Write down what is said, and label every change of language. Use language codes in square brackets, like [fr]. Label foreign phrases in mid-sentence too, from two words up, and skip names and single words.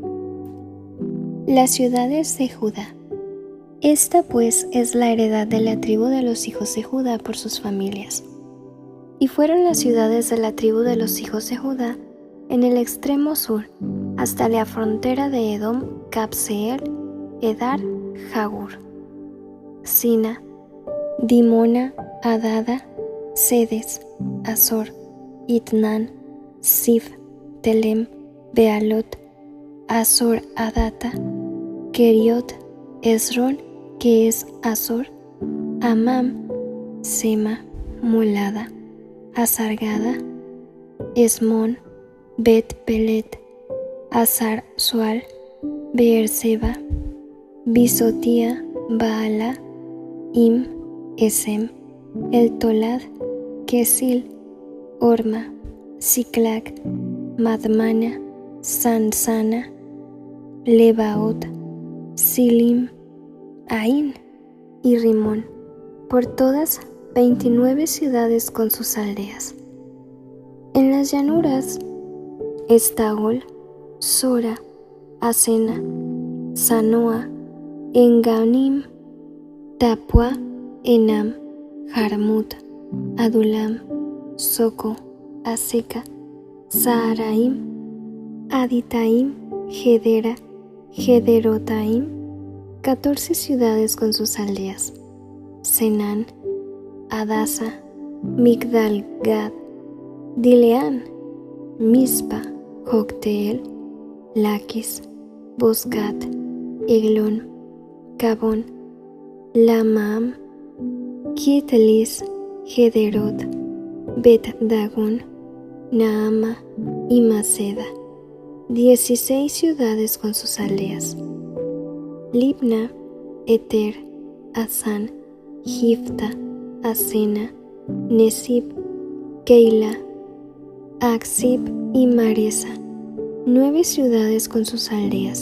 [es] Las ciudades de Judá. Esta pues es la heredad de la tribu de los hijos de Judá por sus familias. Y fueron las ciudades de la tribu de los hijos de Judá en el extremo sur, hasta la frontera de Edom, Cabseel, Edar, Jagur, Sina, Dimona, Adada, Sedes, Azor, Itnan, Sif, Telem, Bealot, Azor Adata, Keriot, Esrón, que es Azor, Amam, Sema, Molada, Azargada, Esmón, Bet Pelet, Azar Sual, Beerseba, Bisotia, Baala, Im, Esem, El Tolad, Kesil, Orma, Siclag, Madmana, Sansana, Lebaot, Silim, Ain y Rimón, por todas 29 ciudades con sus aldeas. En las llanuras, Estaol, Sora, Asena, Sanoa, Enganim, Tapua, Enam, Jarmut, Adulam, Soco, Aseca, Saharaim, Aditaim, Gedera, Gederotaim, 14 ciudades con sus aldeas. Senán, Adasa, Migdal Gad, Dileán, Mispa, Jocteel, Laquis, Boscat, Eglón, Cabón, Lamaam, Kitlis, Gederot, Bet-Dagón, Naama y Maceda, 16 ciudades con sus aldeas. Libna, Eter, Asán, Gifta, Asena, Nesib, Keila, Aksib y Maresa, 9 ciudades con sus aldeas.